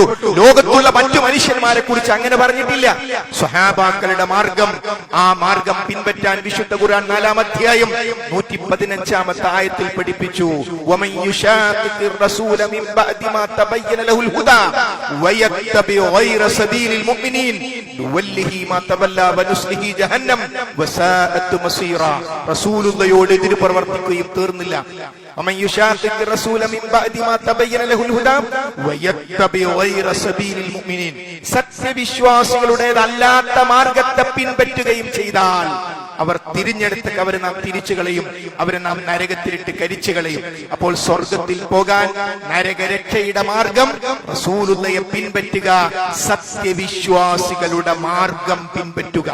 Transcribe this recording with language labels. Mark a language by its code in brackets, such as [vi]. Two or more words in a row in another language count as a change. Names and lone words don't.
[ml] ലോകത്തുള്ള മറ്റു മനുഷ്യന്മാരെ കുറിച്ച് അങ്ങനെ പറഞ്ഞിട്ടില്ല. സ്വഹാബാക്കളുടെ മാർഗം, ആ മാർഗം പിൻപറ്റാൻ വിശുദ്ധ ഖുർആൻ 4-ാം അധ്യായം 115-ാമത്തെ ആയത്തിൽ പഠിപ്പിച്ചു. [ar] ومن يشاقق الرسول من بعد ما تبين له الهدى ويتبع غير سبيل المؤمنين نوله ما تولى ونصله جهنم وساءت مصيرا. [ml] റസൂലുള്ളാഹിയോട് എതിര് പ്രവർത്തിക്കുകയും തീർന്നില്ല. [ar] ومن يشاقق الرسول من بعد ما تبين له الهدى ويتبع غير سبيل المؤمنين, [ml] സത്യവിശ്വാസികളുടേതല്ലാത്ത മാർഗത്തെ പിൻപറ്റുകയും ചെയ്താൽ അവർ തിരിഞ്ഞെടുത്ത് അവരെ നാം തിരിച്ചു കളയും, അവരെ നാം നരകത്തിലിട്ട് കരിച്ചു കളയും. അപ്പോൾ സ്വർഗത്തിൽ പോകാൻ നരകരക്ഷയുടെ മാർഗം റസൂലുള്ളാഹിയെ പിൻപറ്റുക, സത്യവിശ്വാസികളുടെ മാർഗം പിൻപറ്റുക.